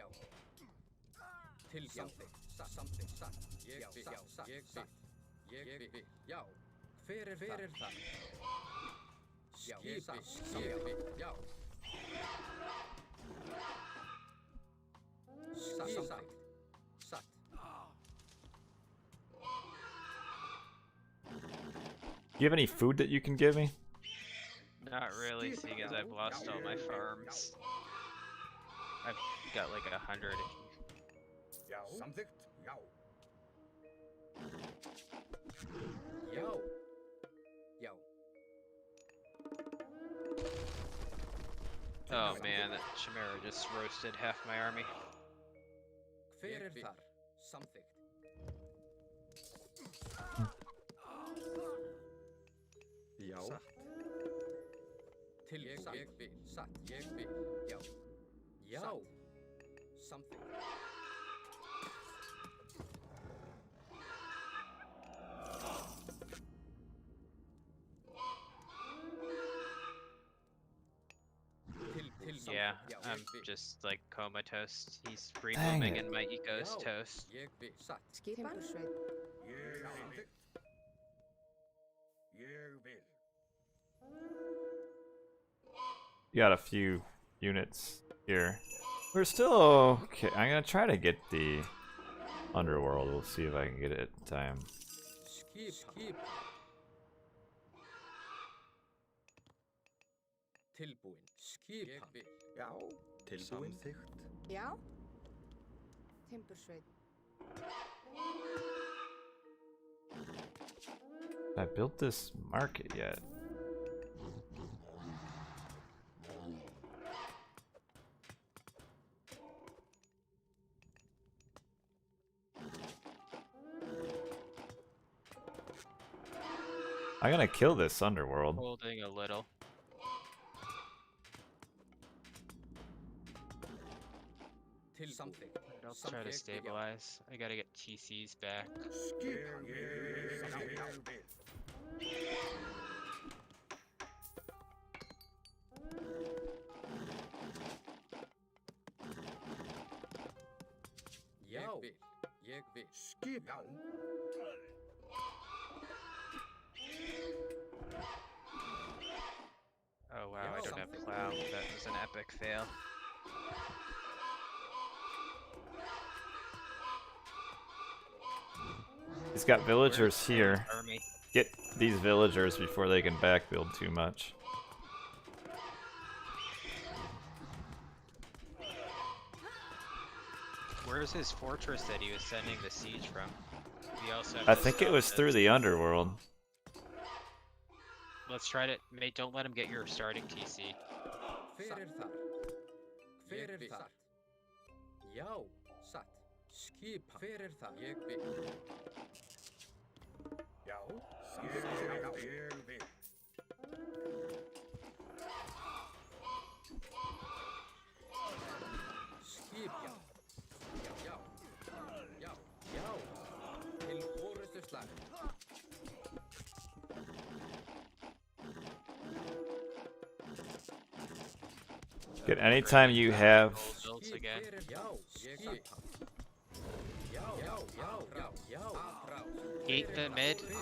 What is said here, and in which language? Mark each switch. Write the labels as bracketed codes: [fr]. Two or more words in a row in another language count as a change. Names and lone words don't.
[is] Til samþykkt. Samþykkt. Satt. Ég vil. Já. Ég vil. Ég vil. Já. Hver þar? Já. Skipan. Ég vil. Já. Samþykkt. Satt. [en] Do you have any food that you can give me? Not really, seeing as I've lost all my farms. I've got like 100. [is] Já. Samþykkt. Já. Já. Já. [en] Oh man, that Chimera just roasted half my army. [is] Hver þar? Samþykkt. Já. Tilsatt. Ég vil. Satt. Ég vil. Já. Já. [en] Something. Yeah, I'm just like comatose. He's free Dang moving it. and my eco's toast. [is] Ég vil. Satt. Skipan. Timbursveit. Ég vil. [en] You got a few units here. We're still okay. I'm gonna try to get the underworld. We'll see if I can get it in time. [is] Skip. Tilbúin. Skipan. Já, tilbúin. Samþykkt. Já. Timbursveit. [en] I built this market yet? I'm gonna kill this underworld. Holding a little. Something. I'll try to stabilize. I gotta get TCs back. [is] Skipan. Já. Ég vil. Skipan. [en] Oh wow, I don't have plow. That was an epic fail. He's got villagers here. Army. Get these villagers before they can back build too much. Where's his fortress that he was sending the siege from? We also have I to think it stop was this. through the underworld. Let's try to. Mate, don't let him get your starting TC. [is] Hver þar? Hver þar? Já. Satt. Skipan. Hver þar? Ég vil. Já, ég vil. Skipan. Já. Til forystuslag. [en] Get anytime you have. Builds again. Eat the mid.